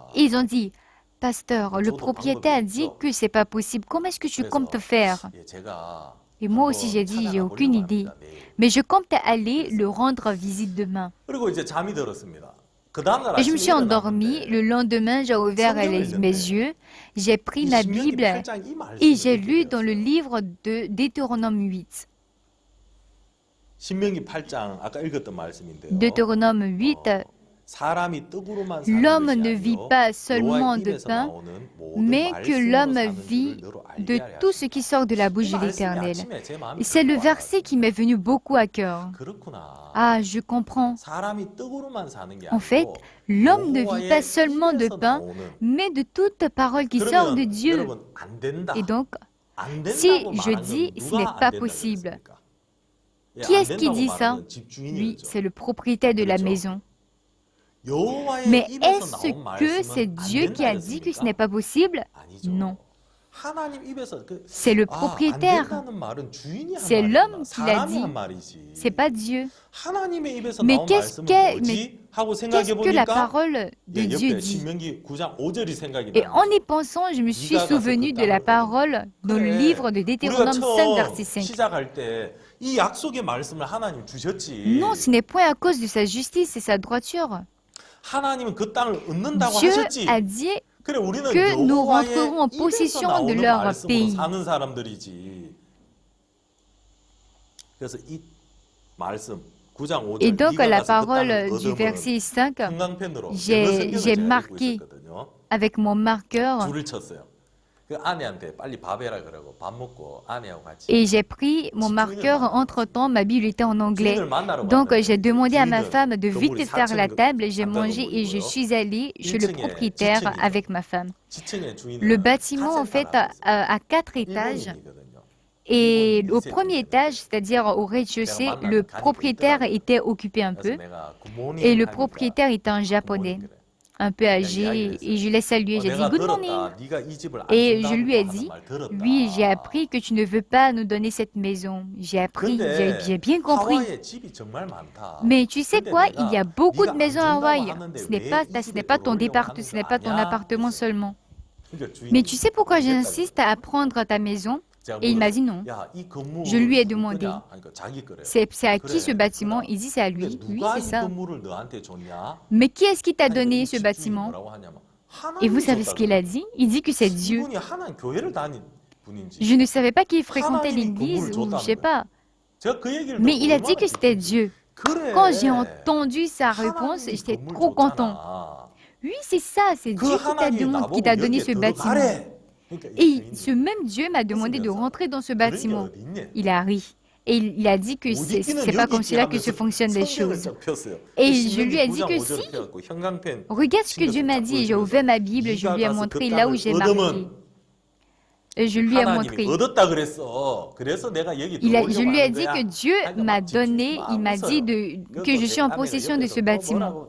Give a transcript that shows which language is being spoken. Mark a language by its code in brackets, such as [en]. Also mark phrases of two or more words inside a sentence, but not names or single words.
[fr] Ils ont dit, Pasteur, le [ko] 저도 [fr] propriétaire a [ko] 방법이 [fr] dit [ko] 없죠. [fr] que c'est pas possible. Comment est-ce que tu [ko] 그래서 [fr] comptes faire? [ko] 예, 제가 [fr] Et moi aussi, [ko] 한번 [fr] j'ai dit, j'ai [ko] 찾아가 [fr] aucune [ko] 보려고 [fr] idée. [ko] 합니다, 내일. [fr] Mais je compte aller le rendre visite demain. [ko] 그리고 이제 잠이 들었습니다. 그 다음날 [fr] Et je me [ko] 아침에 [fr] suis endormie. Le lendemain, j'ai ouvert mes yeux. J'ai pris ma Bible et j'ai lu dans le livre de Deutéronome 8. [ko] 신명기 8장 아까 읽었던 말씀인데요. [fr] Deutéronome 8, [ko] 사람이 떡으로만 사는 [fr] l'homme [ko] 것이 [fr] ne vit [ko] 아니요 [fr] pas seulement [ko] 여호와의 [fr] de [ko] 입에서 [fr] pain, [ko] 나오는 모든 [fr] mais que [ko] 말씀으로 [fr] l'homme [ko] 사는 [fr] vit [ko] 줄을 너로 [fr] de [ko] 알게 하려 [fr] tout ce qui sort de la bouche de [ko] 하십니다. 이 말씀이 [fr] l'Éternel. [ko] 아침에 제 마음에 [fr] Et c'est le [ko] 딱 [fr] verset qui m'est venu beaucoup à cœur. [ko] 그렇구나. [fr] Ah, je comprends. [ko] 사람이 떡으로만 사는 게 [fr] En fait, [ko] 아니고 [fr] l'homme ne vit pas [ko] 여호와의 [fr] seulement de [ko] 입에서 [fr] pain, [ko] 나오는 [fr] mais de toute parole qui sort de [ko] 그러면 [fr] Dieu. [ko] 여러분 안 된다. [fr] Et donc, [ko] 안 [fr] si [ko] 된다고 [fr] je [ko] 말한 [fr] dis [ko] 건 [fr] ce [ko] 누가 [fr] n'est [ko] 안 [fr] pas [ko] 된다고 [fr] possible, [ko] 그랬습니까? 예, [fr] qui [ko] 안 [fr] est-ce qui [ko] 된다고 [fr] dit [ko] 말한 [fr] ça? [ko] 건 집주인이 [fr] Oui, [ko] 그렇죠. [fr] c'est le propriétaire de la [ko] 그렇죠. [fr] maison. [ko] 여호와의 [fr] Mais [ko] 입에서 [fr] est-ce [ko] 나온 [fr] que [ko] 말씀은 [fr] c'est [ko] 안 [fr] Dieu qui a [ko] 된다 [fr] dit que ce [ko] 그랬습니까? [fr] n'est pas possible? [ko] 아니죠. [fr] Non. [ko] 하나님 입에서 [fr] C'est le [ko] 안 [fr] propriétaire. [ko] 된다는 말은 주인이 한 [fr] C'est [ko] 말이구나. [fr] l'homme qui l'a [ko] 사람이 [fr] dit. [ko] 한 말이지. [fr] C'est pas Dieu. [ko] 하나님의 입에서 [fr] Mais [ko] 나온 [fr] qu'est-ce [ko] 말씀은 [fr] que- [ko] 뭐지? 하고 생각해 [fr] Qu'est-ce que la [ko] 보니까 [fr] parole de Dieu [ko] 옆에 [fr] dit? [ko] 신명기 9장 5절이 생각이 [fr] Et en y [ko] 나요. [fr] pensant, je me suis souvenu de la parole dans le livre de [ko] 우리가 [fr] Deutéronome 5, [ko] 처음 [fr] verset 5. [ko] 시작할 때 이 약속의 말씀을 하나님 주셨지. [fr] Non, ce n'est point à cause de sa justice et sa droiture. [ko] 하나님은 그 땅을 얻는다고 [fr] Dieu [ko] 하셨지. [fr] a dit [ko] 그래 우리는 [fr] que nous [ko] 여호와의 [fr] rentrerons en [ko] 입에서 [fr] possession de [ko] 나오는 [fr] leur [ko] 말씀으로 [fr] pays. [ko] 사는 사람들이지. 그래서 이 말씀 9장 5절 [fr] Et donc, [ko] 네가 [fr] la [ko] 가서 그 [fr] parole [ko] 땅을 [fr] du [ko] 얻으면 [fr] verset 5, [ko] 형광펜으로 [fr] j'ai- [ko] 영어 성경을 [fr] j'ai [ko] 제가 읽고 [fr] marqué [ko] 있었거든요. [fr] avec mon marqueur, [ko] 줄을 쳤어요. 그 아내한테 빨리 밥 해라 그러고 밥 먹고 아내하고 같이 [fr] et j'ai pris mon marqueur. Entre-temps, ma Bible était en anglais. [ko] 주인을 만나러 [fr] Donc, [ko] 갔는데 [fr] j'ai demandé à ma [ko] 주인은 [fr] femme de vite [ko] 건물이 [fr] faire la [ko] 4층 [fr] table, j'ai [ko] 남자 [fr] mangé et je [ko] 건물이고요. [fr] suis allée chez le [ko] 1층에 [fr] propriétaire [ko] 지층이에요. [fr] avec ma femme. [ko] 지층에 주인은 [fr] Le bâtiment, en fait, a 4 étages. [ko] 일본인이거든요. [fr] Et [ko] 일본 [fr] au [ko] 이세들이거든요. [fr] premier étage, c'est-à-dire au rez-de-chaussée, le propriétaire était occupé un [ko] 그래서 [fr] peu. [ko] 내가 굿모닝 [fr] Et le [ko] 하니까 [fr] propriétaire était un japonais, [ko] 굿모닝 그래. [fr] un peu âgé. Et je l'ai salué. J'ai dit [ko] 내가 [en] good morning. [ko] 들었다. 네가 이 집을 안 [fr] Et [ko] 준다고 [fr] je lui ai [ko] 하는 [fr] dit, [ko] 말 들었다. [fr] oui, j'ai appris que tu ne veux pas nous donner cette maison. J'ai appris, [ko] 근데 [fr] j'ai bien compris. [ko] 하와이에 집이 정말 많다. [fr] Mais tu sais [ko] 근데 [fr] quoi, [ko] 내가 [fr] il y a beaucoup [ko] 네가 [fr] de [ko] 안 [fr] maisons à [ko] 준다고 [fr] Hawaï. [ko] 하는데 [fr] Ce [ko] 왜 [fr] n'est pas, [ko] 이 [fr] ce [ko] 집에 [fr] n'est pas ton [ko] 들어오려고 [fr] départ, [ko] 하는 [fr] ce n'est [ko] 거 [fr] pas ton [ko] 아니야? [fr] appartement seulement. [ko] 그러니까 주인이 [fr] Mais tu sais pourquoi [ko] 모르겠다 [fr] j'insiste à prendre ta maison? [ko] 제가 [fr] Et il m'a [ko] 물어봤어요. [fr] dit non. [ko] 야, 이 건물을 [fr] Je lui ai [ko] 누구 [fr] demandé. [ko] 거냐? 하니까 자기 거래요. [fr] C'est à qui [ko] 그래, [fr] ce bâtiment? [ko] 그거다. [fr] Il dit c'est à [ko] 근데 [fr] lui. Oui, [ko] 누가 [fr] c'est [ko] 이 [fr] ça. [ko] 건물을 너한테 줬냐? [fr] Mais qui est-ce qui t'a [ko] 하니까 [fr] donné [ko] 이 [fr] ce [ko] 집주인이 [fr] bâtiment? [ko] 뭐라고 하냐면 [fr] Et vous [ko] 하나님이 [fr] savez ce qu'il a [ko] 줬다고. [fr] dit? Il dit que c'est Dieu. [ko] 이분이 하나님 교회를 다닌 분인지. [fr] Je ne savais pas qu'il fréquentait [ko] 하나님이 [fr] l'église [ko] 건물을 [fr] ou je sais [ko] 줬다는 [fr] pas. [ko] 제가 그 얘기를 [fr] Mais [ko] 듣고 [fr] il a dit [ko] 얼마나 [fr] que c'était [ko] 기쁜지. [fr] Dieu. [ko] 그래. [fr] Quand j'ai entendu sa réponse, [ko] 하나님이 [fr] j'étais [ko] 건물 [fr] trop content. [ko] 줬잖아. [fr] Oui, c'est ça, c'est [ko] 그 [fr] Dieu qui t'a [ko] 하나님이 [fr] demandé, qui [ko] 나보고 [fr] t'a donné [ko] 여기에 [fr] ce bâtiment. [ko] 들어가래. 그러니까 이 [fr] Et [ko] 주인이 [fr] ce même Dieu m'a demandé de rentrer dans ce [ko] 그런 게 [fr] bâtiment. [ko] 어디 있냐? [fr] Il a ri. Et il a dit que c'est pas comme cela que se fonctionnent les choses. Et je lui ai dit que si. Regarde ce que Dieu m'a dit. J'ai ouvert ma Bible, je lui ai montré là où j'ai marqué. Et je lui ai montré. Je lui ai dit que Dieu m'a donné, il m'a dit que je suis en possession de ce bâtiment.